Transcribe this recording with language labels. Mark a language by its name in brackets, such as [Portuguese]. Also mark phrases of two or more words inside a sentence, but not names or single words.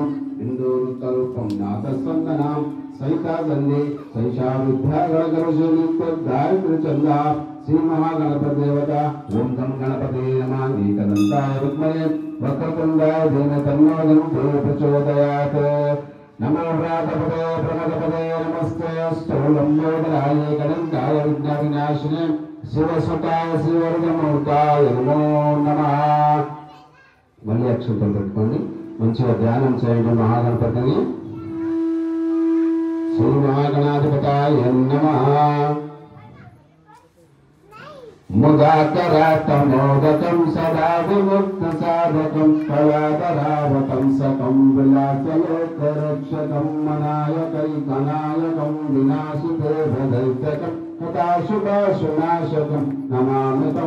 [Sanskrit] बिन्दुरुत्तरूपं नाथस्वन्दनां सहितादन्ये सैषा विद्यागणगरुषनित्यगायत्रीचन्दा श्री महागणपतिदेवता ओं गं गणपते नमः एकदन्ताय विद्महे वक्रतुण्डाय धीमहि तन्नो दन्ति प्रचोदयात् नमो व्रातपते प्रणतपते नमस्ते स्थूलं योधराय गणङ्काय विघ्नविनाशिने शिवसुताय श्रीवर्गमूर्ताय नमो नमः. [Telugu] మళ్ళీ అక్షంతలు పెట్టుకోండి. మంచిగా ధ్యానం చేయండి మహాగణపతిని. [Sanskrit] శ్రీ మహాగణాధిపతాయ నమః. मुदाकरातमोदकं सदा विमुक्तसाधकं कलाधरावतं सकं विलासलोकरक्षकं मनायकैकनायकं विनाशिदेवदैत्यकं हताशुभाशुनाशकं नमामि तं